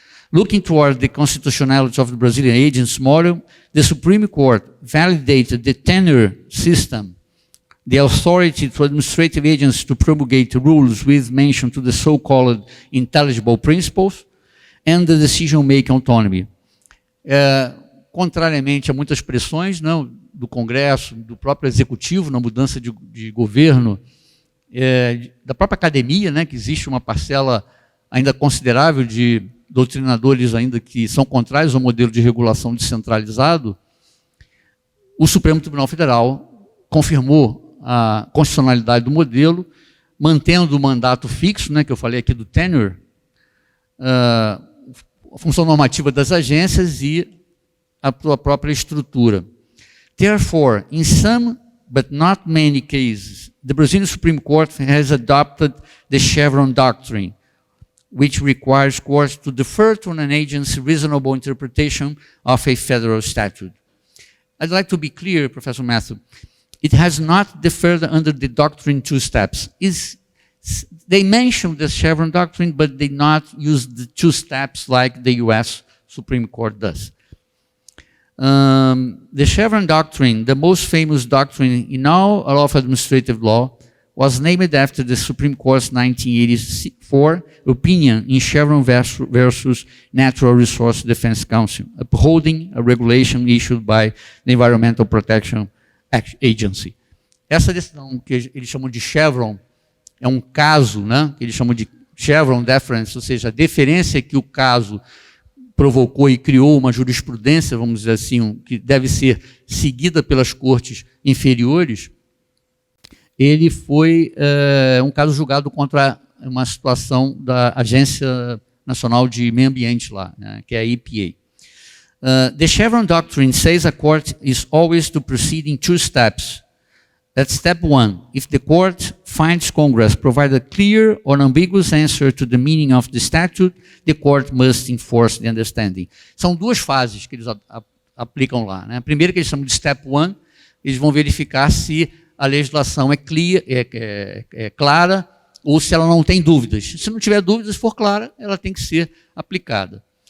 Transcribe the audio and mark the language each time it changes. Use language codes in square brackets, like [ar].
[en] Looking toward the constitutionality of the Brazilian agency model, the Supreme Court validated the tenure system, the authority to administrative agents to promulgate rules with mention to the so-called intelligible principles, and the decision-making autonomy. [pt] Contrariamente a muitas pressões, não, do Congresso, do próprio Executivo, na mudança de governo, da própria academia, né, que existe uma parcela ainda considerável de doutrinadores ainda que são contrários ao modelo de regulação descentralizado, o Supremo Tribunal Federal confirmou a constitucionalidade do modelo, mantendo o mandato fixo, né, que eu falei aqui do tenure, a função normativa das agências e a sua própria estrutura. [en] Therefore, in some but not many cases, the Brazilian Supreme Court has adopted the Chevron doctrine, which requires courts to defer to an agency's reasonable interpretation of a federal statute. I'd like to be clear, Professor Matthew, it has not deferred under the doctrine two steps. They mention the Chevron doctrine, but they not use the two steps like the US Supreme Court does. The Chevron doctrine, the most famous doctrine in all of administrative law, was named after the Supreme Court's 1984 opinion in Chevron versus Natural Resource Defense Council, upholding a regulation issued by the Environmental Protection Agency. [pt] Essa decisão que eles chamam de Chevron é um caso, né, que eles chamam de Chevron deference, ou seja, a deferência que o caso provocou e criou uma jurisprudência, vamos dizer assim, que deve ser seguida pelas cortes inferiores. Ele foi um caso julgado contra uma situação da Agência Nacional de Meio Ambiente lá, né, que é a EPA. [en] The Chevron doctrine says a court is always to proceed in two steps. That's step one. If the court finds Congress provide a clear or ambiguous answer to the meaning of the statute, the court must enforce the understanding. [pt] São duas fases que eles aplicam lá, né? A primeira, que eles chamam de step one, eles vão verificar se a legislação é clara ou se ela não tem dúvidas. Se não tiver dúvidas, for clara, ela tem que ser aplicada.